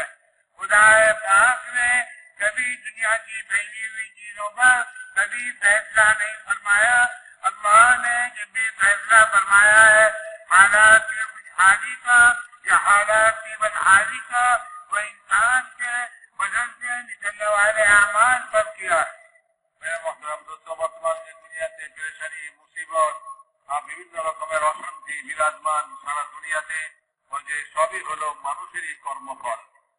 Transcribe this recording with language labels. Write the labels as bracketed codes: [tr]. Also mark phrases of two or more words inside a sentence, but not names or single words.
[ur] خدا پاک نے کبھی دنیا کی بھیجی ہوئی چیزوں پر کبھی فیصلہ نہیں فرمایا. اللہ نے جب بھی فیصلہ فرمایا ہے حالات کی خوشحالی کا یا حالات کی بدحالی کا وہ انسان کے بدن سے نکلنے والے اعمال پر کیا. میرے محترم دوستوں، [bn] বর্তমান যে দুনিয়াতে পেরেশানি মুসিবত বিভিন্ন রকমের অশান্তি বিরাজমান সারা দুনিয়াতে, ওই যে সবই হলো মানুষেরই কর্মফল.